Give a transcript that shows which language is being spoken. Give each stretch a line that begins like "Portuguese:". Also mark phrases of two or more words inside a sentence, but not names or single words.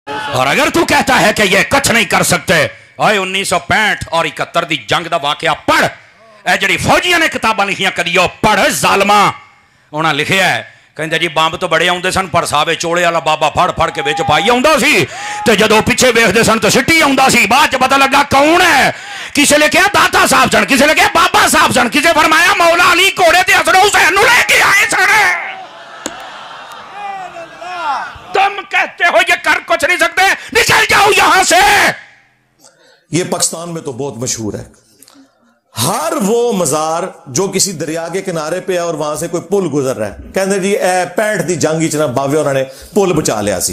Urdu: اور اگر تو کہتا ہے کہ یہ کچھ نہیں کر سکتے،
Punjabi: آئے 1965 اور 71 دی جنگ دا واقعہ پڑھ، اے جڑی فوجیاں نے کتاباں لکھیاں کدیو پڑھ ظالماں، انہاں لکھیا ہے کہندے جی بمب تو بڑے آؤندے سن پر صاحب چوڑے والا بابا پھڑ پھڑ کے وچ پائی آوندا سی تے جدوں پیچھے ویکھدے سن تے سٹی آوندا سی، بعد چ پتہ لگا کون ہے، کسے نے کہا داتا صاحب سن، کسے نے کہا بابا صاحب سن، کسے فرمایا مولا علی گھوڑے تے حسن حسین نو لے کے آئے سن۔
Urdu: تم کہتے ہو یہ کر کچھ نہیں سکتے، نکل جاؤ یہاں سے۔ یہ پاکستان میں تو بہت مشہور ہے، ہر وہ مزار جو کسی دریا کے کنارے پہ ہے اور وہاں سے کوئی پل گزر رہا ہے، کہتے جی
Punjabi: اے 65 دی جنگ چنا باوے انہوں نے پل بچا لیا سی۔